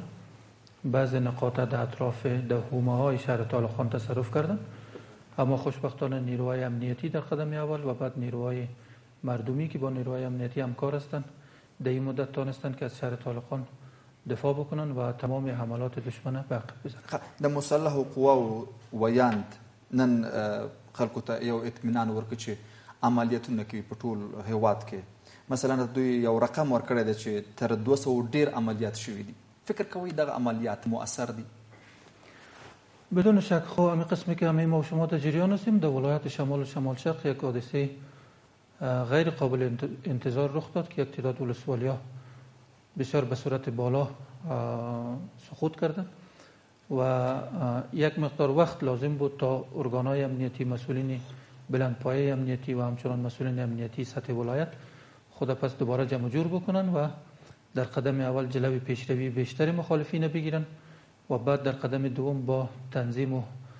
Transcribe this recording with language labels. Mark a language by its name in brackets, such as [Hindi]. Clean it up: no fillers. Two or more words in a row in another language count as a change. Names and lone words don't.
[Persian] بعض نقاط در اطراف حومه‌های شهر طالقان تصرف کردن، اما خوشبختانه نیروهای امنیتی در قدم اول و بعد نیروهای مردمی که با نیروهای امنیتی همکار هستند در این مدت تانستن که از شهر طالقان دفاع بکنن و تمام حملات دشمن به عقب بزنن. [Pashto] د مسلحو قواو ویاند نن خلکو ته یو اطمینان ورکړي چې عملیاتونه کوي په ټول هیواد کې. مثلا دوی یو رقم ورکړی دی چې تر 200 ډیر عملیات شوي دي. فکر کوئ دغه عملیات مؤثر دي؟ [Persian] بدون شک. خب همین قسمی که همه ما و شما در جریان هستیم، در ولایت شمال و شمال شرق یک حادثه غیر قابل انتظار رخ داد که یک تعداد ولسوالی‌ها بسیار به صورت بالا سقوط کردند و یک مقدار وقت لازم بود تا ارگان‌های امنیتی، مسئولین بلندپایه امنیتی و همچنان مسئولین امنیتی سطح ولایت خود پس دوباره جمع جور بکنن و در قدم اول جلوی پیشروی بیشتر مخالفین بگیرن و بعد در قدم دوم با تنظیم و